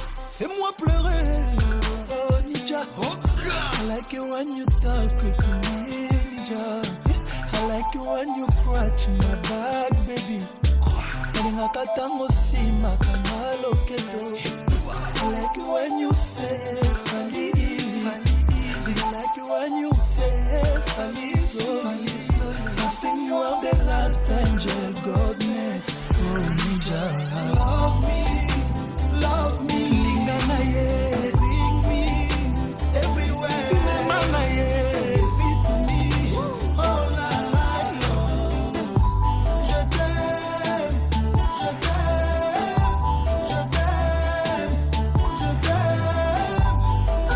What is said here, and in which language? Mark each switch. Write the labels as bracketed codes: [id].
[fr] Fais-moi pleurer, oh Nidja. [en] I like it when you talk to me, Nidja. I like it when you scratch my back, baby. [ln] Nalingaka tango sima kama loketo. [en] I like it when you say fali easy. I like it when you say fali slowly. I think you are the last angel God made. Oh Nidja, love me, [ln] lingana ye, [en] bring me everywhere. [ln] Mama ye, [en] give it to me all night long. [fr] Je t'aime, je t'aime, je t'aime, je t'aime.